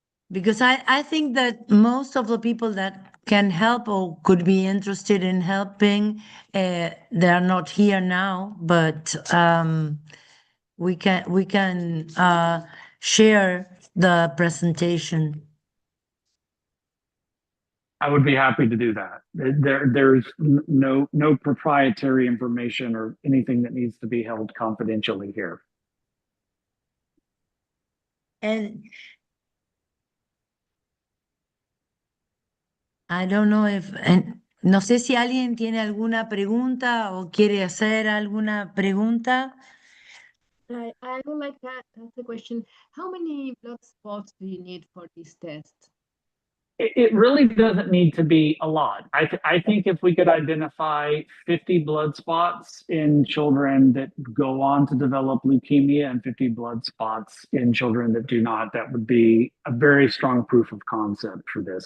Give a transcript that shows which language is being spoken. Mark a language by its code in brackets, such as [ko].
[en] Because I think that most of the people that can help or could be interested in helping, they are not here now, but we can share the presentation. I would be happy to do that. There's no proprietary information or anything that needs to be held confidentially here. [es] And I don't know if, no sé si alguien tiene alguna pregunta o quiere hacer alguna pregunta. [en] I would like to ask the question, how many blood spots do you need for this test? It really doesn't need to be a lot. I think if we could identify 50 blood spots in children that go on to develop leukemia and 50 blood spots in children that do not, that would be a very strong proof of concept for this.